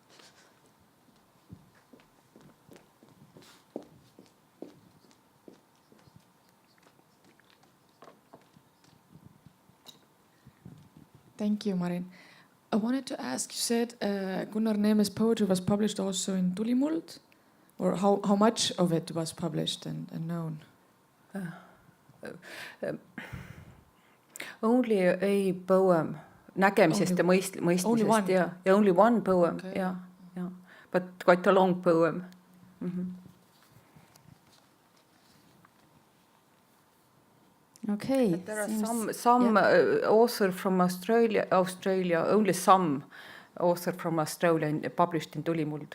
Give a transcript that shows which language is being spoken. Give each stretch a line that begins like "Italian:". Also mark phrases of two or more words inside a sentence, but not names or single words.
English: Thank you, Marin. I wanted to ask, you said Gunnar Neeme's poetry was published also in Tulimuld, or how much of it was published and known? Only a poem,
Estonian: nägemisest ja mõistmisest,
English: yeah, only one poem, okay. Yeah, but quite a long poem. Mm-hmm. Okay. But there are some author from Australia, only some author from Australia published in Tulimuld.